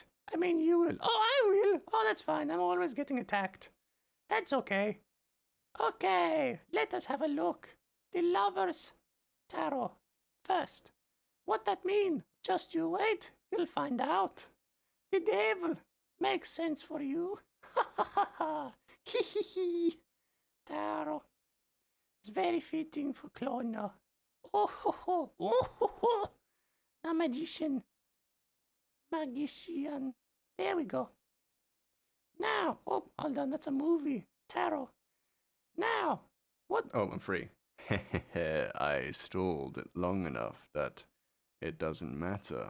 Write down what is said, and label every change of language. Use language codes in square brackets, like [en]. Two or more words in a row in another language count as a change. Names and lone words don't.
[en] I mean, you will. Oh, I will. Oh, that's fine. I'm always getting attacked. That's okay. Okay, let us have a look. The lovers tarot first. What that mean? Just you wait. You'll find out. The devil makes sense for you. Ha ha ha ha. Hee hee hee. Tarot. It's very fitting for Clono. Oh ho ho. Oh ho ho. A magician. Magician. There we go. Now. Oh, hold on. That's a movie. Tarot. Now. What? Oh, I'm free. I stalled it long enough that it doesn't matter.